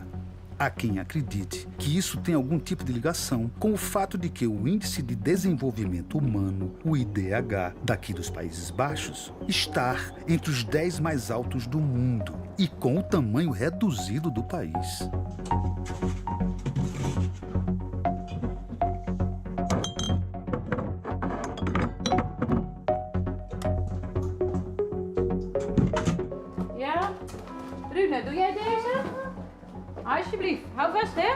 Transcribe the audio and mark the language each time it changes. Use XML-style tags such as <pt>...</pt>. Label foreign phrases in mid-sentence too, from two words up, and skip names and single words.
<pt>Há quem acredite que isso tem algum tipo de ligação com o fato de que o Índice de Desenvolvimento Humano, o IDH, daqui dos Países Baixos, está entre os 10 mais altos do mundo e com o tamanho reduzido do país.</pt> <nl>Ja? Rune, doe jij deze? Alsjeblieft, hou vast, hè?</nl>